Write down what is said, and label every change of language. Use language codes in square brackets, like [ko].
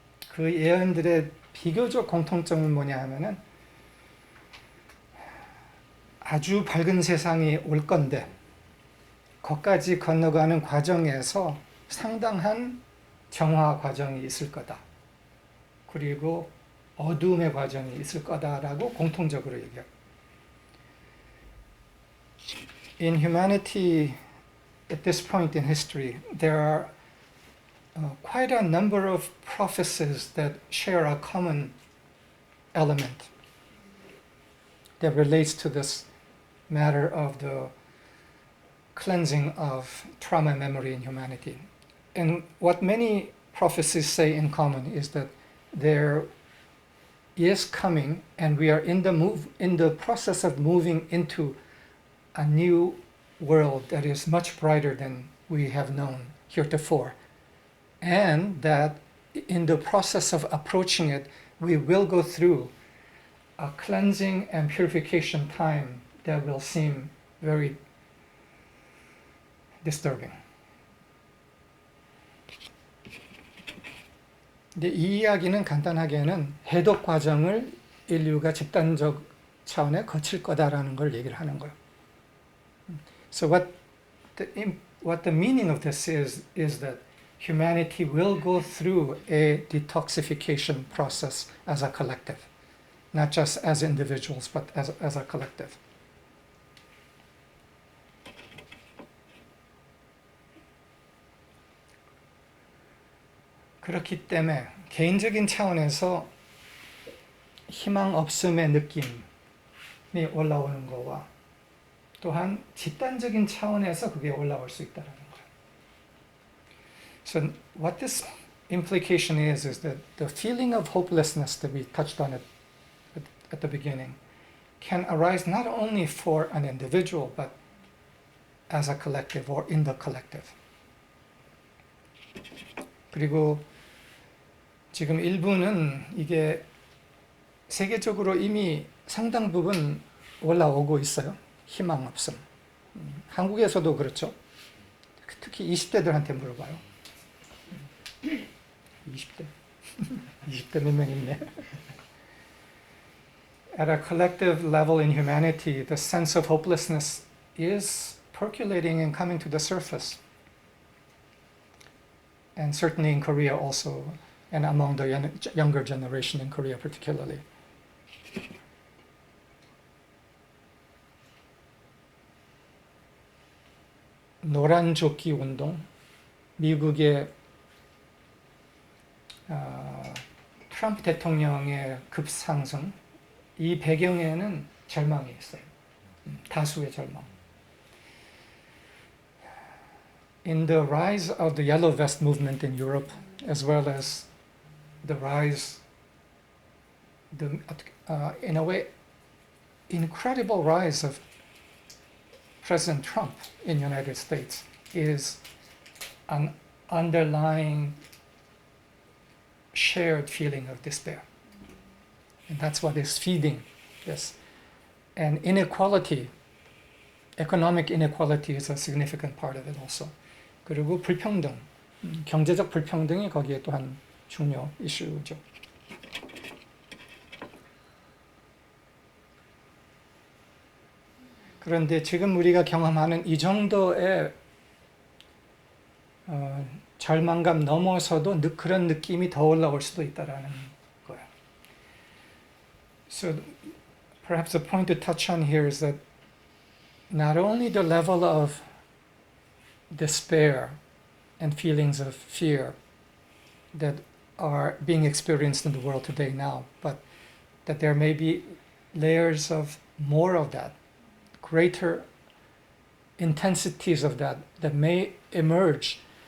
[ko] 그 예언들의 비교적 공통점은 뭐냐 하면은 아주 밝은 세상이 올 건데 거기까지 건너가는 과정에서 상당한 정화 과정이 있을 거다. 그리고 어두움의 과정이 있을 거다라고 공통적으로 얘기해요. [en] In humanity, at this point in history, there are quite a number of prophecies that share a common element that relates to this matter of the cleansing of trauma memory in humanity. And what many prophecies say in common is that there is coming, and we are in the process of moving into a new world that is much brighter than we have known heretofore. And that in the process of approaching it, we will go through a cleansing and purification time that will seem very disturbing. [ko] 근데 이 이야기는 간단하게는 해독 과정을 인류가 집단적 차원에 거칠 거다라는 걸 얘기를 하는 거예요. [en] So what the meaning of this is that humanity will go through a detoxification process as a collective, not just as individuals, but as a collective. [ko] 그렇기 때문에 개인적인 차원에서 희망 없음의 느낌이 올라오는 거와 또한 집단적인 차원에서 그게 올라올 수 있다는 거예요. [en] So what this implication is that the feeling of hopelessness that we touched on at the beginning can arise not only for an individual but as a collective or in the collective. [ko] 그리고 지금 일부는 이게 세계적으로 이미 상당 부분 올라오고 있어요. 희망 없음. 한국에서도 그렇죠. 특히 20대들한테 물어봐요. 20대. 20대 몇 명 있네. [en] At a collective level in humanity, the sense of hopelessness is percolating and coming to the surface. And certainly in Korea also, and among the younger generation in Korea particularly. [ko] 노란 조끼 운동, 미국의 트럼프 대통령의 급상승, 이 배경에는 절망이 있어요. 다수의 절망. [en] In the rise of the Yellow Vest movement in Europe, as well as the rise, in a way, incredible rise of President Trump in the United States is an underlying shared feeling of despair. And that's what is feeding Yes. And inequality, economic inequality is a significant part of it also. [ko] 그리고 불평등, 경제적 불평등이 거기에 또한 중요 이슈죠. 그런데 지금 우리가 경험하는 이 정도의 절망감 넘어서도 그런 느낌이 더 올라올 수도 있다라는 거예요. [en] So perhaps the point to touch on here is that not only the level of despair and feelings of fear that are being experienced in the world today now, but that there may be layers of more of that, greater intensities of that may emerge,